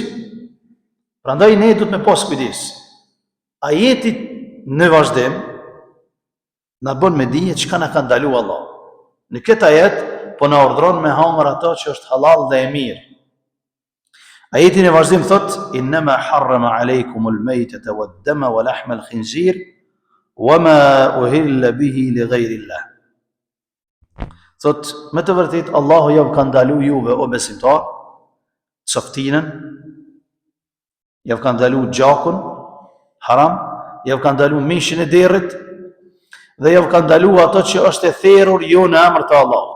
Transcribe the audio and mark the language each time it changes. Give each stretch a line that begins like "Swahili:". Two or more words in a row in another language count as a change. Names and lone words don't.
Albanian: Prandaj ne duhet me pas kujdes. Ajeti në vazhdim na bën me dije çka na ka ndaluar Allah. Në këtë ajet po na urdhron me hangër ato që është halal dhe e mirë. Ajeti në vazhdim thot
Arabic: إنما حرم عليكم الميتة والدم ولحم الخنزير وما أهل به لغير الله.
Albanian: Thot me të vërtetë Allahu ju ka ndaluar juve o besimtar çoftinën, ju ka ndaluar gjakun haram, ju ka ndaluar mishin e derrit dhe ju ka ndaluar ato që është e therrur jo në emër të Allahut.